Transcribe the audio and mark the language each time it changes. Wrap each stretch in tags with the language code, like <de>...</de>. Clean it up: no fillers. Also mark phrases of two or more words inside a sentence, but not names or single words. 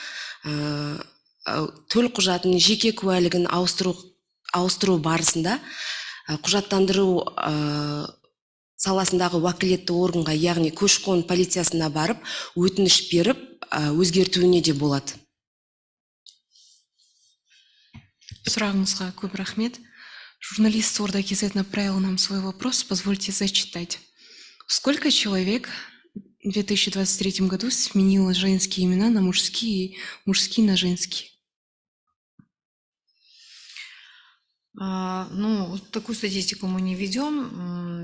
<kk>төл құжатын, жеке куәлігін ауыстыру барысында құжаттандыру саласындағы уәкілетті органға, яғни көші-қон полициясына барып, өтініш беріп, өзгертуіне де болады. Сұрағыңызға көп рахмет.</kk> <ru>Журналист Орда КЗ направил нам свой вопрос, позвольте зачитать. Сколько человек в 2023 году сменило женские имена на мужские, мужские на женские? Такую статистику мы не ведем.</ru>